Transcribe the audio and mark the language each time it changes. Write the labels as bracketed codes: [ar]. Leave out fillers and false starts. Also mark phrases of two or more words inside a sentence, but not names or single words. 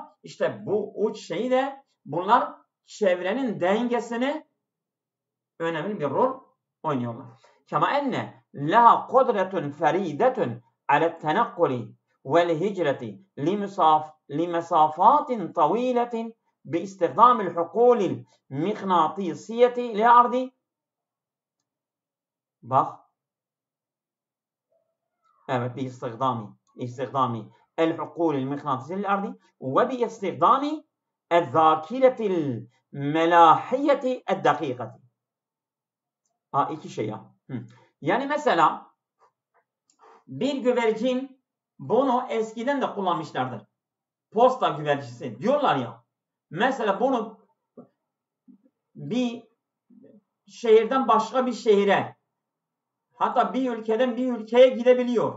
[tr] İşte bu uç de bunlar çevrenin dengesini önemli bir rol oynuyorlar. [ar] كما أن لها قدرة فريدة على التنقل والهجرة لمسافات طويلة باستخدام الحقول المغناطيسية للأرض. [tr] Bak. Evet, [ar] باستخدام الحقول المغناطيسية للأرض وباستخدام الذاكرة الملاحية الدقيقة. [tr] İki şey ya. Yani mesela bir güvercin, bunu eskiden de kullanmışlardır. Posta güvercisi diyorlar ya. Mesela bunu bir şehirden başka bir şehire, hatta bir ülkeden bir ülkeye gidebiliyor.